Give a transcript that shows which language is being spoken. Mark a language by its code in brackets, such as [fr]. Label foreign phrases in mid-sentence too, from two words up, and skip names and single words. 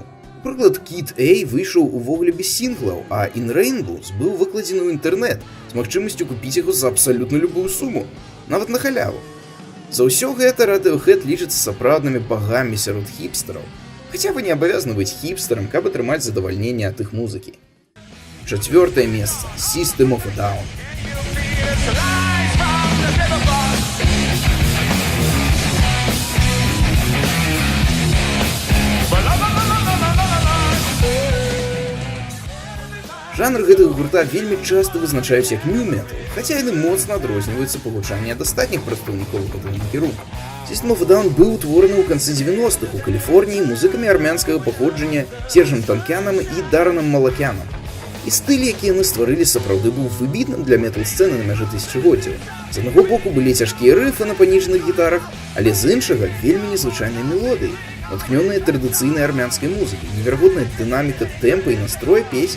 [be] Напрыклад, Kid A выйшаў увогуле без сінглаў, а In Rainbows быў выкладзены ў інтэрнэт з магчымасцю купіць яго за абсалютна любую суму, нават на халяву. За ўсё гэта Radiohead лічыцца сапраўднымі багамі сярод хіпстараў, хаця вы не абавязаны быць хіпстарам, каб атрымаць задавальненне ад іх музыкі. 4-е месца. System of a Down. Жанр гэтага гурта вельмі часта вызначаюць як нью-метал, хаця яны моцна адрозніваюцца па гучанні ад астатніх прадстаўнікоў гэтага накірунку. System of a Down быў утвораны ў канцы 90-х у Каліфорніі музыкамі армянскага паходжання Сержам Танкянам і Даранам Малакянам. І стыль, які яны стварылі, сапраўды быў выбітным для метал-сцэны на мяжы тысячагоддзяў. З аднаго боку былі цяжкія рыфы на паніжаных гітарах, але з іншага вельмі незвычайныя мелодыі, натхнёныя традыцыйнай армянскай музыкай, неверагодная дынаміка тэмпа і настроя песень.